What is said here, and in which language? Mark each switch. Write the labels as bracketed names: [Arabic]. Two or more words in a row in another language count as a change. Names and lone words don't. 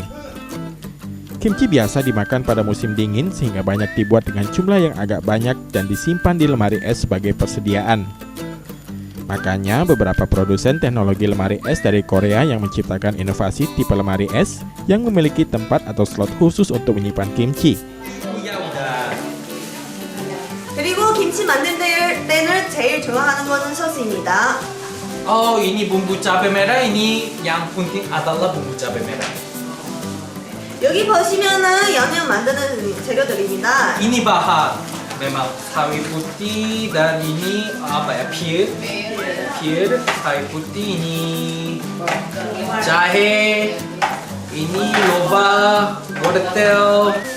[Indonesian] Kimchi biasa dimakan pada musim dingin sehingga banyak dibuat dengan jumlah yang agak banyak dan disimpan di lemari es sebagai persediaan. Makanya beberapa produsen teknologi lemari es dari Korea yang menciptakan inovasi tipe lemari es yang memiliki tempat atau slot khusus untuk menyimpan kimchi. [Korean] 그리고 김치 만들 때는 제일 좋아하는 거는 소스입니다. [Indonesian] Ini bumbu cabai merah, ini yang penting adalah bumbu cabai merah. [Korean] 여기 보시면은 양념 만드는 재료들입니다. [Indonesian] Ini bahan memang sawi putih dan ini apa ya, pir, sawi putih, ini jahe, ini lobak, wortel.